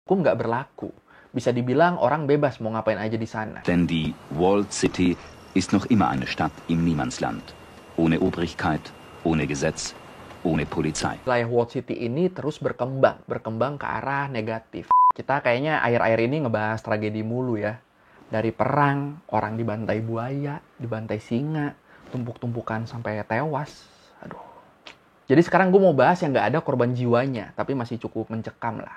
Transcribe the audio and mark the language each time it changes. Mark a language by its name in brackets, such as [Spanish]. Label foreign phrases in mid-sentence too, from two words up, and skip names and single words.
[Indonesian] hukum nggak berlaku. Bisa dibilang orang bebas mau ngapain aja di sana. [German] Denn die Walled City ist noch immer eine Stadt im Niemandsland. Ohne Obrigkeit, ohne Gesetz, ohne Polizei. [Indonesian] Wilayah Walled City ini terus berkembang ke arah negatif. Kita kayaknya akhir-akhir ini ngebahas tragedi mulu ya. Dari perang, orang dibantai buaya, dibantai singa, tumpuk-tumpukan sampai tewas. Aduh. Jadi sekarang gue mau bahas yang nggak ada korban jiwanya, tapi masih cukup mencekam lah.